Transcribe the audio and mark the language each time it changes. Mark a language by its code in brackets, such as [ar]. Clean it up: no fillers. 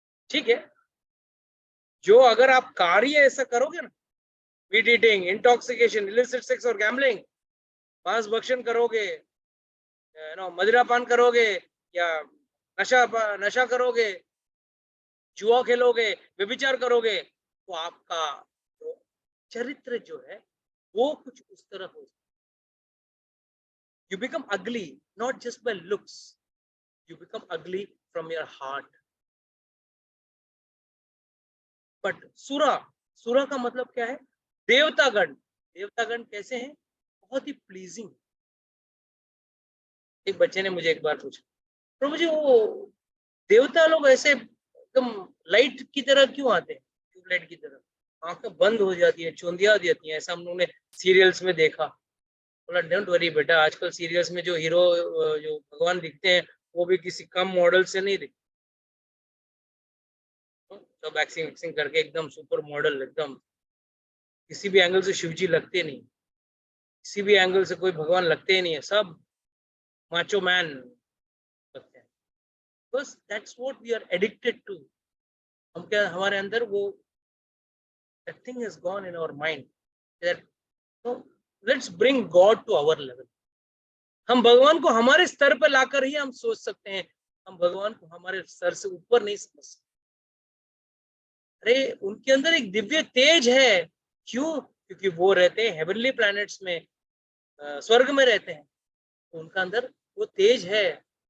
[hi] ठीक है, जो अगर आप कार्य ऐसा करोगे ना, [en] meat eating, intoxication, illicit sex [hi] और गैम्बलिंग, मांस भक्षण करोगे, मदिरा पान करोगे, या नशा करोगे, जुआ खेलोगे, व्यभिचार करोगे, तो आपका चरित्र जो है वो कुछ उस तरह हो जाए। [en] You become ugly not just by looks, you become ugly from your heart. [hi] But सुरा का मतलब क्या है? देवतागण। देवतागण कैसे हैं? बहुत ही प्लीजिंग। एक बच्चे ने मुझे एक बार पूछा, तो मुझे वो देवता लोग ऐसे एकदम लाइट की तरह क्यों आते हैं, ट्यूबलाइट की तरह, आंखें बंद हो जाती है, चौंधिया देती है, ऐसा हम लोगों ने सीरियल्स में देखा। बोला [en] don't worry [hi] बेटा, आजकल सीरियल्स में जो हीरो, जो भगवान दिखते हैं, वो भी किसी कम मॉडल से नहीं दिखते, सब एक्टिंग करके एकदम सुपर मॉडल, एकदम किसी भी एंगल से शिवजी लगते नहीं, किसी भी एंगल से कोई भगवान लगते ही नहीं है, सब माचो मैन लगते हैं। [en] बस that's what we are addicted to. [hi] हम क्या, हमारे अंदर वो [en] that thing has gone in our mind that so let's bring God to our level. [hi] हम भगवान को हमारे स्तर पर लाकर ही हम सोच सकते हैं, हम भगवान को हमारे स्तर से ऊपर नहीं समझ सकते। अरे उनके अंदर एक दिव्य तेज है, क्यों? क्योंकि वो रहते हैं हेवनली प्लैनेट्स में, स्वर्ग में रहते हैं, तो उनका अंदर वो तेज है।